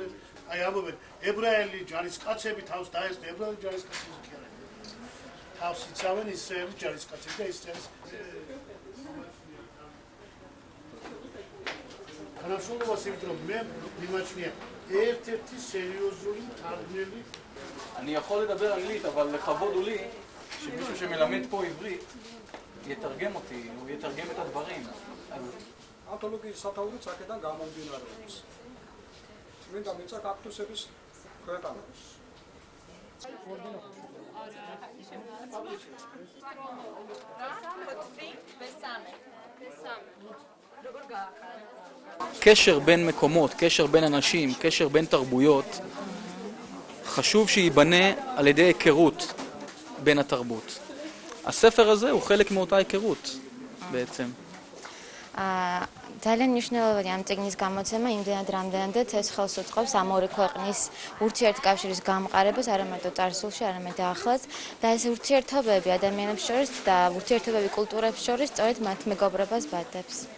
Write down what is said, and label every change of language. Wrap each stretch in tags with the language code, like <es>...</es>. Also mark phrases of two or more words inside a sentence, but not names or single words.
<ka>აი ამობენ, ებრაელი ჯარისკაცები თავს დაესწრა, ებრაელი ჯარისკაცები კი არა. თავს იცავენ ისრაელის ჯარისკაცები და ისრაელის განსხვავებას იმით, რომ მე მიმაჩნია ერთ-ერთი סერიოზული תרגמელი.</ka> <he>אני יכול לדבר אנגלית, אבל לכבוד הוא לי שמישהו שמלמד פה עברית יתרגם אותי, הוא יתרגם את הדברים.</he> <ka>ანთოლოგიის სათაურიც აქედან გამომდინარეობს. წმინდა მიწა კაქტუსების ქვეყანა.</ka> <he>קשר בין מקומות, קשר בין אנשים, קשר בין תרבויות, חשוב שייבנה על ידי היכרות בין התרבות. הספר הזה הוא חלק מאותה היכרות בעצם.</he> <ka>ძალიან მნიშვნელოვანია ამ წიგნის გამოცემა იმდენად რამდენადაც ეს ხელს უწყობს ამ ორი ქვეყნის ურთიერთკავშირის გამყარებას არამარტო წარსულში, არამედ ახლაც და ეს ურთიერთობები ადამიანებს შორის და ურთიერთობები კულტურებს შორის სწორედ მათ მეგობრობას ბადებს.</ka>